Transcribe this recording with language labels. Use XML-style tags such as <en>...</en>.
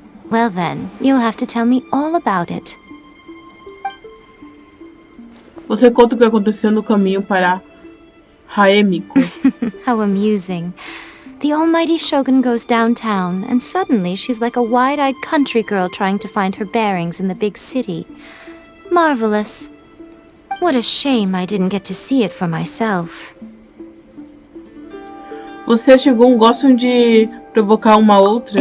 <en>Well then, you'll have to tell me all about it.</en> <pt>Você conta o que aconteceu no caminho para Haemiko.</pt> <en>How amusing. The almighty Shogun goes downtown, and suddenly she's like a wide-eyed country girl trying to find her bearings in the big city. Marvelous. What a shame I didn't get to see it for myself.</en> <pt>Você e a Shogun gostam de provocar uma outra?</pt>